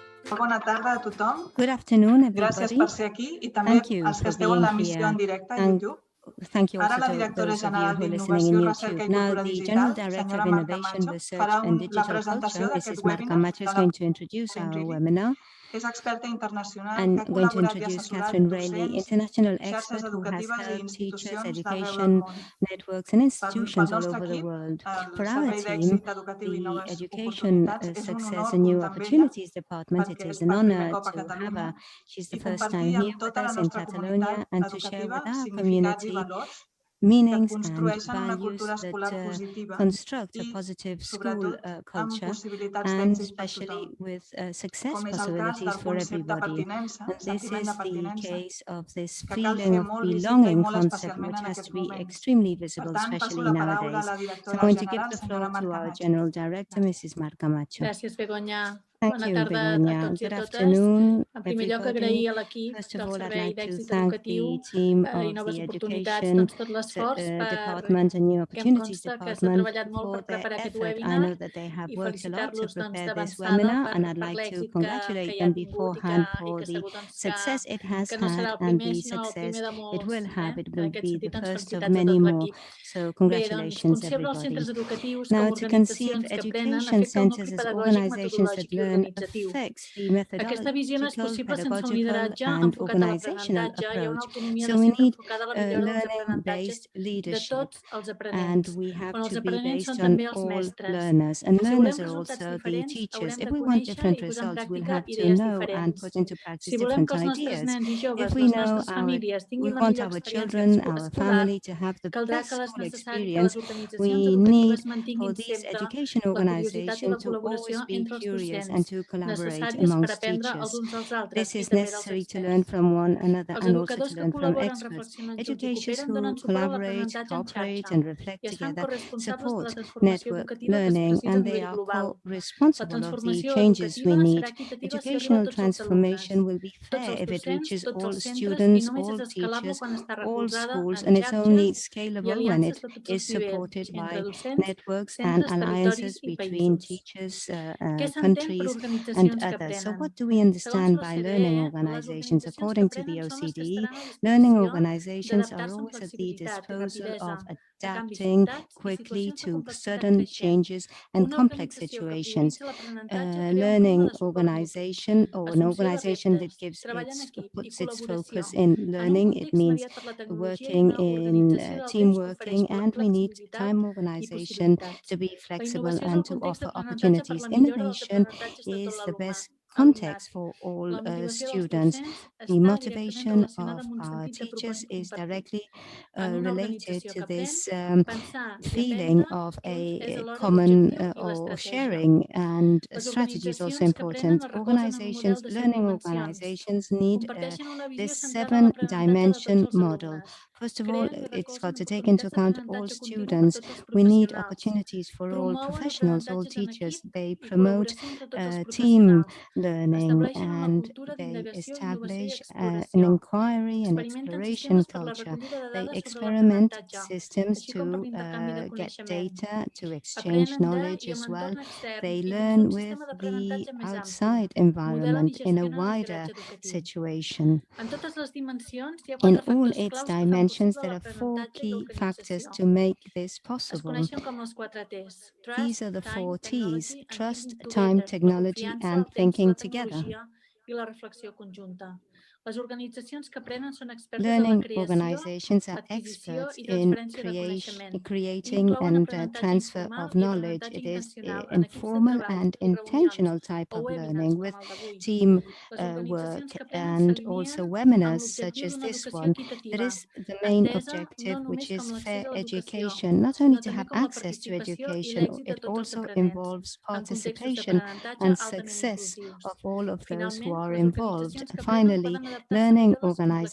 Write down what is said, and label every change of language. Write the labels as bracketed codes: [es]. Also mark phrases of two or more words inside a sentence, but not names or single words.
[ca] Bona tarda a tothom. [en] Good afternoon, [ca] Gràcies [en] everybody. [ca] per ser aquí i també [en] Thank you [ca] als que [en] for [ca] esteu en [en] being [ca] l'emissió en [en] here. [ca] directe a [en] And [ca] YouTube. [en] thank you [ca] Ara [en] also [ca] la [en] to [ca] directora [en] those of you [ca] general [en] who are listening in [ca] d'Innovació, [en] YouTube. [ca] Recerca i [en] Now, [ca] Cultura [en] the General [ca] Digital, [en] Director [ca] senyora [en] of [ca] Marta [en] Innovation, [ca] Macho, [en] Research [ca] farà [en] and [ca] la [en] Digital [ca] presentació [en] Culture, [ca] d'aquest [en] Mrs. Marta [ca] webinar [en] Macho, is [ca] de la [en] going to introduce our webinar. [ca] És experta internacional [en] And [ca] que ha [en] going to [ca] col·laborat i [en] introduce [ca] assessorat [en] Kathryn Riley, [ca] docents, [en] international [ca] xarxes [en] expert who has [ca] educatives i [en] helped teachers, [ca] institucions d'arreu del [en] education [ca] món. [en] networks and [ca] Pel [en] institutions all [ca] nostre [en] over the [ca] equip, [en] world. [ca] el [en] For our [ca] Servei [en] team, [ca] d'Èxit Educatiu i [en] the [ca] Noves [en] Education, [ca] Oportunitats, és un [en] Success [ca] honor [en] and New [ca] comptar amb ella [en] Opportunities Department, it [ca] perquè [en] is [ca] és [en] an [ca] per primer [en] honor [ca] cop a [en] to have [ca] Catalunya [en] her. She's the [ca] i [en] first time [ca] compartir [en] here [ca] amb [en] with [ca] tota la [en] us in [ca] nostra [en] Catalonia [ca] comunitat [en] and to share [ca] educativa [en] with our [ca] significats i [en] community [ca] valors que [en] meanings and [ca] construeixen una [en] values [ca] cultura escolar [en] that [ca] positiva [en] construct a [ca] i, [en] positive school [ca] sobretot, amb [en] culture, [ca] possibilitats [en] and [ca] d'èxit per [en] especially [ca] tothom, [en] with success [ca] com és el cas [en] possibilities [ca] del [en] for [ca] concepte [en] everybody. [ca] pertinença, [en] And this [ca] sentiment de [en] is the [ca] pertinença, [en] case of this [ca] que cal [en] feeling [ca] fer [en] of [ca] molt visible i [en] belonging [ca] molt [en] concept, [ca] especialment [en] which [ca] en [en] has to [ca] aquests [en] be [ca] moments. [en] extremely [ca] Per [en] visible, [ca] tant, passo [en] especially [ca] la paraula a [en] nowadays. [ca] la [en] So I'm [ca] directora [en] going to give [ca] general, [en] the [ca] senyora [en] floor to [ca] Marta [en] our [ca] Macho. [en] General Director, Mrs. Marta Macho. [ca] Gràcies, Begoña. [en] Thank [ca] Bona [en] you, [ca] tarda a [en] Begoña. [ca] tots i a [en] Good [ca] totes. [en] afternoon, [ca] En primer lloc, [en] everybody. [ca] agrair a l'equip [en] First of [ca] del [en] all, I'd [ca] Servei [en] like to [ca] d'Èxit [en] thank [ca] Educatiu [en] the team [ca] i [en] of [ca] Noves [en] the [ca] Oportunitats [en] Education [ca] tot l'esforç [en] Department and New [ca] que em [en] Opportunities [ca] consta que s'ha [en] Department [ca] treballat molt per [en] for their [ca] preparar aquest [en] effort. I [ca] webinar [en] know that they have [ca] i [en] worked a lot to [ca] felicitar-los [en] prepare this [ca] d'avançada [en] webinar, and I'd [ca] per [en] like to [ca] l'èxit que [en] congratulate [ca] hi ha [en] them [ca] tingut [en] beforehand [ca] i [en] for [ca] que [en] the [ca] segur [en] success it has [ca] que no serà [en] had [ca] el [en] and [ca] primer, [en] the [ca] sinó el [en] success [ca] primer de [en] it [ca] molts. [en] will have. It [ca] En [en] will [ca] aquest [en] be [ca] sentit, [en] the [ca] doncs, [en] first of [ca] felicitats a [en] many [ca] tot [en] more. [ca] l'equip. [en] So [ca] Bé, doncs, [en] congratulations, [ca] concebre els [en] everybody. [ca] centres educatius [en] Now, [ca] com [en] to conceive [ca] organitzacions que aprenen [en] education [ca] afecta el [en] centers [ca] nucli [en] as [ca] pedagògic, [en] organizations that [ca] metodològic i [en] learn [ca] organitzatiu. [en] affects the [ca] Aquesta visió no és [en] methodological, [ca] possible sense un [en] pedagogical, [ca] lideratge [en] and [ca] enfocat a [en] organizational [ca] l'aprenentatge. Hi ha una [en] approach. [ca] autonomia [en] So [ca] de [en] we [ca] centre [en] need [ca] enfocada a la millora dels aprenentatges [en] learning-based [ca] de [en] leadership, [ca] tots els [en] and [ca] aprenents, [en] we have [ca] on els [en] to be [ca] aprenents són [en] based on [ca] també els [en] all [ca] mestres. [en] learners, and [ca] Si [en] learners [ca] volem [en] are [ca] resultats [en] also the [ca] diferents, [en] teachers. [ca] haurem [en] If [ca] de [en] we want [ca] conèixer [en] different [ca] i posar en [en] results, we'll [ca] pràctica [en] have to [ca] idees [en] know and [ca] diferents. [en] put into practice [ca] Si volem [en] different [ca] que els nostres [en] ideas. [ca] nens i [en] If [ca] joves, [en] we [ca] les [en] know [ca] nostres famílies [en] we [ca] tinguin la [en] want [ca] millor [en] our [ca] experiència [en] children, our [ca] escolar, [en] family to have the [ca] caldrà [en] best [ca] que és [en] school [ca] necessari que [en] experience, [ca] les organitzacions [en] we [ca] educatives [en] need for [ca] mantinguin [en] these [ca] sempre [en] education [ca] la curiositat i [en] organizations [ca] la [en] to [ca] col·laboració [en] always be [ca] entre els [en] curious and [ca] docents, [en] to collaborate [ca] necessàries per [en] amongst [ca] aprendre els [en] teachers. [ca] uns als altres [en] This [ca] i [en] is [ca] també dels [en] necessary to [ca] experts. [en] learn from one another [ca] Els [en] and also to [ca] educadors que [en] learn from [ca] col·laboren, [en] experts. [ca] reflexionen junts i [en] Educators [ca] cooperen [en] who [ca] donen suport a [en] collaborate, [ca] l'aprenentatge en [en] cooperate, [ca] xarxa [en] and reflect [ca] i es fan [en] together [ca] corresponsables de la [en] support [ca] transformació [en] network [ca] educativa que es [en] learning, [ca] precisa a [en] and they [ca] nivell [en] are [ca] global. La [en] co-responsible of the [ca] transformació [en] changes we [ca] educativa [en] need. [ca] serà equitativa si arriba a [en] Educational [ca] tots els alumnes, [en] transformation will be [ca] tots [en] fair [ca] els [en] if it [ca] docents, [en] reaches [ca] tots [en] all [ca] els centres, i [en] students, [ca] només [en] all [ca] és escalable [en] teachers, [ca] quan està [en] all [ca] recolzada [en] schools, [ca] en [en] and it's only [ca] xarxes i [en] scalable when [ca] aliances [en] it [ca] de tots [en] is [ca] els nivells, [en] supported [ca] entre [en] by [ca] docents, [en] networks and [ca] centres, territoris [en] alliances [ca] i [en] between [ca] països. [en] teachers, [ca] Què s'entén per [en] countries, and [ca] organitzacions que [en] others. So [ca] aprenen? [en] what do we [ca] Segons [en] understand by [ca] l'OCDE, [en] learning [ca] les [en] organizations? [ca] organitzacions que [en] According to the [ca] aprenen són les que [en] OCDE, [ca] estaran a [en] learning [ca] disposició [en] organizations are [ca] d'adaptar-se amb [en] always at the [ca] flexibilitat i [en] disposal [ca] rapidesa [en] of [ca] a canvis [en] adapting [ca] sobtats i [en] quickly [ca] situacions de [en] to [ca] complexitat [en] sudden [ca] creixent. [en] changes and [ca] Una [en] complex [ca] organització que [en] situations. [ca] prioritza l'aprenentatge crea un clima [en] Learning [ca] de suport mutu, [en] organization, or an [ca] assumpció de [en] organization that [ca] reptes, treball en equip i [en] puts its [ca] col·laboració. [en] focus in [ca] En un [en] learning, it [ca] context [en] means [ca] mediat per la tecnologia i [en] working [ca] una [en] in [ca] organització del [en] team [ca] temps que ofereix [en] working, and we need [ca] flexibilitat [en] time [ca] i [en] organization [ca] possibilitats. [en] to be [ca] La [en] flexible [ca] innovació és [en] and [ca] el [en] to [ca] context [en] offer [ca] d'aprenentatge per [en] opportunities. [ca] la millora dels [en] Innovation [ca] aprenentatges de tot [en] is the best [ca] l'alumnat. [en] context for all [ca] La motivació dels [en] students. [ca] docents [en] The [ca] està directament [en] motivation [ca] relacionada [en] of [ca] amb un [en] our [ca] sentit de [en] teachers is [ca] compartir. [en] directly [ca] En una [en] related [ca] organització [en] to [ca] que aprèn, [en] this [ca] pensar i [en] feeling [ca] aprendre [en] of [ca] junts és [en] a [ca] alhora [en] common [ca] l'objectiu i [en] or [ca] l'estratègia. [en] sharing, and [ca] Les [en] strategy is also [ca] organitzacions que aprenen [en] important. [ca] es recolzen en un model de 7 [en] Learning [ca] dimensions. [en] organizations need [ca] Comparteixen una visió [en] this [ca] centrada en l'aprenentatge de tots [en] seven-dimension [ca] els [en] model. [ca] alumnes. [en] First of all, [ca] Creen i [en] it's got [ca] recolzen [en] to take into [ca] oportunitats [en] account all [ca] d'aprenentatge continu per [en] students. [ca] tots els [en] We need [ca] professionals. [en] opportunities for all [ca] Promouen [en] professionals, all [ca] l'aprenentatge en [en] teachers. [ca] equip [en] They [ca] i [en] promote [ca] col·laboració entre tots els [en] team [ca] professionals. [en] learning, [ca] Estableixen una [en] and [ca] cultura [en] they [ca] d'indagació, innovació i [en] establish an [ca] exploració. [en] inquiry and [ca] Experimenten [en] exploration [ca] sistemes per la [en] culture. [ca] recollida de [en] They [ca] dades sobre [en] experiment [ca] l'aprenentatge, [en] systems [ca] així com per [en] to [ca] l'intercanvi de [en] get [ca] coneixement. [en] data, to exchange [ca] Aprenen de [en] knowledge [ca] i [en] as [ca] amb [en] well. [ca] l'entorn extern [en] They [ca] i dins [en] learn [ca] d'un [en] with [ca] sistema [en] the [ca] d'aprenentatge més ampli. [en] outside [ca] Modelen i [en] environment in a [ca] gestionen el [en] wider [ca] lideratge educatiu. [en] situation. [ca] En totes les dimensions hi ha [en] In [ca] 4 [en] all [ca] factors [en] its [ca] claus que fan [en] dimensions, [ca] possible [en] there are 4 [ca] l'aprenentatge i [en] key factors [ca] l'organització. [en] to make this [ca] Es [en] possible. [ca] coneixen com els 4 T's. [en] These Trust, are the Time, 4 T's: Technology and trust, Thinking time, Together. La technology, [ca] confiança, [en] and [ca] el temps, [en] thinking [ca] la [en] together. [ca] tecnologia i la reflexió conjunta. Les organitzacions que aprenen són expertes en [en] Learning [ca] la creació, [en] organizations are [ca] adquisició [en] experts [ca] i [en] in [ca] transferència de coneixement. [en] creating [ca] Inclouen [en] and [ca] aprenentatge [en] transfer [ca] informal [en] of [ca] i [en] knowledge. [ca] aprenentatge [en] It is [ca] intencional en equips de [en] informal [ca] treball [en] and [ca] i reunions [en] intentional type [ca] o [en] of [ca] webinars [en] learning with [ca] com el d'avui. [en] team [ca] Les [en] work, [ca] organitzacions que aprenen [en] and also [ca] s'alineen amb [en] webinars such [ca] l'objectiu [en] as [ca] d'una [en] this [ca] educació [en] one. That [ca] equitativa, [en] is the main [ca] entesa [en] objective, [ca] no [en] which [ca] només com [en] is [ca] l'accés [en] fair [ca] a l'educació, [en] education, not only [ca] sinó [en] to [ca] també [en] have [ca] com la [en] access to [ca] participació i [en] education, [ca] l'èxit de [en] it [ca] tots els [en] also [ca] aprenents [en] involves [ca] en contextos [en] participation [ca] d'aprenentatge [en] and [ca] altament [en] success [ca] inclusius. [en] of all of those who [ca] Finalment, [en] are [ca] les [en] involved. [ca] organitzacions que aprenen [en] Finally, [ca] poden adaptar-se [en] learning [ca] millor a les complexitats